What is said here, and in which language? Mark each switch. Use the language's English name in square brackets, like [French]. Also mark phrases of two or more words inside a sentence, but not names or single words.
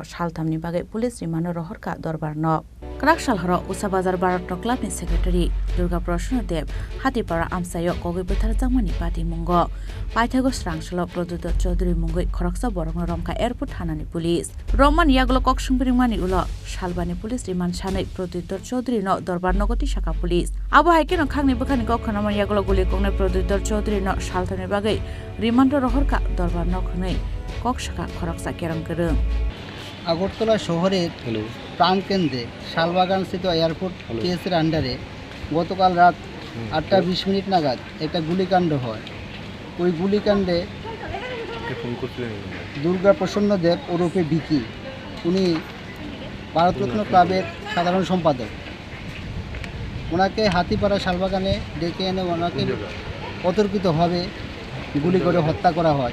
[Kok Borok] Salthamni Bagai [English] Police Remand [Kok Borok] Rohorkha Darbarnok Kerak Salhoro Usha Bazar Darbarnok Clubni Secretary Durga Proshona Dev Tripura Amsayo Kogoi Putar Zamani Pati Mungo Paithago Srangsalo Pradyut Chowdhury Mungoi Khorang Borong Romka Airport Hanani Police Roman Yaglo Kokshungbirimani Ulo Shalbani [English] Police Remand [Kok Borok] Shanai Pradyut Chowdhury no Darbarnok Shaka Police Abu Haikin on Khangni Bukhani Koknai Yaglo Goli Koknai Pradyut Chowdhury no Saltham Bagai Remand Rohorkha Darbarnok nei Kok Shaka Khorang Kerang Kerang [Bangla] আগরতলা শহরের প্রাণকেন্দ্রে শালবাগান স্থিত এয়ারপোর্ট কেসের আন্ডারে গতকাল রাত 8:20 নাগাদ একটা গুলিকাণ্ড হয়। ওই গুলিকাণ্ডে দুর্গা প্রসন্ন দেব ওরফে বিকি উনি ভারতরত্ন ক্লাবের সাধারণ সম্পাদক, ওনাকে হাতিপাড়া শালবাগানে ডেকে এনে ওনাকে অতর্কিতভাবে গুলি করে হত্যা করা হয়।